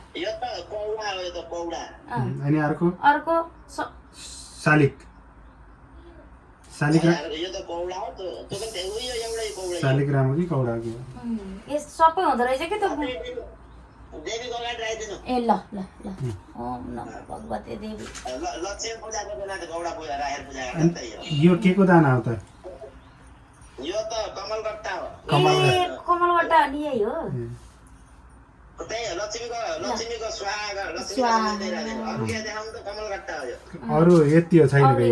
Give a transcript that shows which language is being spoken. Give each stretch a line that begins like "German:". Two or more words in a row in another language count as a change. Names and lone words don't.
Nepali: यो त कौडा हो यो त कौडा अनि अर्को शालिक शालिक यो त कौडा हो त्यो पनि उयो एउटै कौडा शालिक राम हो कि कौडा हो कि यस सबै हुँदो रहेछ कि त्यो देवीको अगाडि राखिदिनु
Sanskrit: ए ल ओम नमः भगवते देवी
Nepali: लक्ष्मी पूजाको बेला त गौडा पूजा राखेर पूजा गर्दा त्यही हो यो के को दाना हो त यो त कमलगट्टा हो कमलगट्टा अनि यही हो त्यही हो लक्ष्मीको स्वाहा लक्ष्मी अरू के देखाउनु त कमलगट्टा हो यो अरू यति हो छैन के यो